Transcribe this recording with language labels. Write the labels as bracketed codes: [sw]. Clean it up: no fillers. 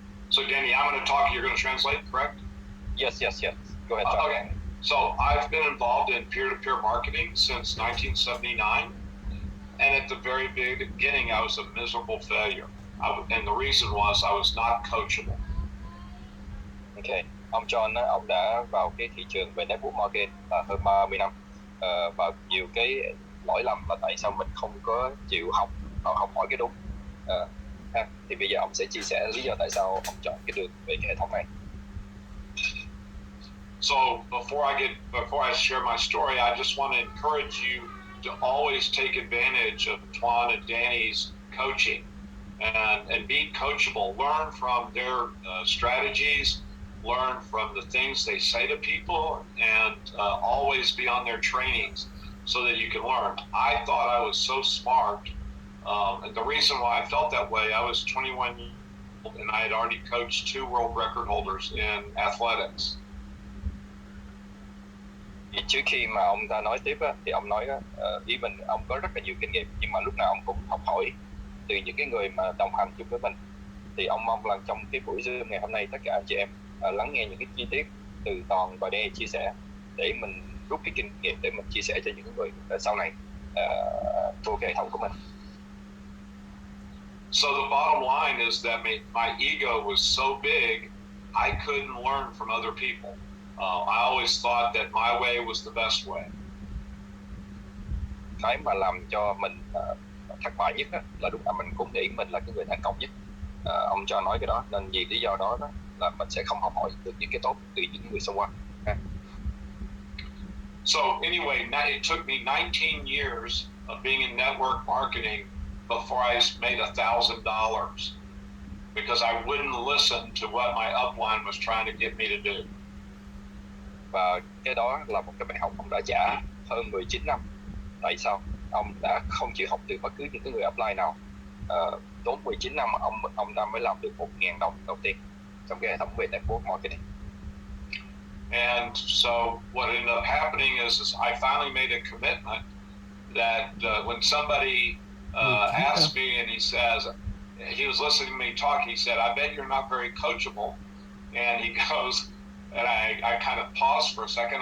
[en] So Danny, I'm going to talk, you're going to translate, correct? Yes. Go ahead, John. Okay. So I've been involved in peer-to-peer marketing since 1979. And at the very beginning, I was a miserable failure. And the reason was I was not coachable. Okay. [vi] Ông John, ông đã vào cái thị trường về network marketing hơn 30 năm. Và nhiều cái lỗi lầm là tại sao mình không có chịu học hỏi cái đúng. Thì bây giờ ông sẽ chia sẻ lý do tại sao ông chọn cái đường về cái hệ thống này. [en] So before I share my story, I just want to encourage you to always take advantage of Tuan and Danny's coaching and be coachable. Learn from their strategies, learn from the things they say to people, and always be on their trainings so that you can learn. I thought I was so smart. And the reason why I felt that way, I was 21 years old and I had already coached 2 world record holders in athletics. [vi] Thì trước khi mà ông ta nói tiếp á, thì ông nói á, ý mình ông có rất là nhiều kinh nghiệm nhưng mà lúc nào ông cũng học hỏi từ những cái người mà đồng hành chung với mình. Thì ông mong là trong cái buổi Zoom ngày hôm nay tất cả anh chị em lắng nghe những cái chi tiết từ Toàn và Danny chia sẻ để mình rút cái kinh nghiệm để mình chia sẻ cho những người sau này vô cái hệ thống của mình. [en] So the bottom line is that my ego was so big, I couldn't learn from other people. I always thought that my way was the best way. [vi] Cái mà làm cho mình thất bại nhất là lúc nào mình cũng nghĩ mình là cái người thành công nhất. Ông cho nói cái đó nên vì lý do đó là mình sẽ không học hỏi được những cái tốt từ những người xung quanh. [en] So anyway, it took me 19 years of being in network marketing before I made $1,000 because I wouldn't listen to what my upline was trying to get me to do. [vi] Và cái đó là một cái bài học ông đã trả hơn 19 năm. Tại sao? Ông đã không chịu học từ bất cứ những cái người upline nào. Tốn 19 năm ông ta mới làm được $1,000 đầu tiên trong cái hệ thống về network marketing. [en] And so what ended up happening is I finally made a commitment that when somebody asked me and he says, he was listening to me talk, he said, I bet you're not very coachable. And he goes, and I kind of paused for a second.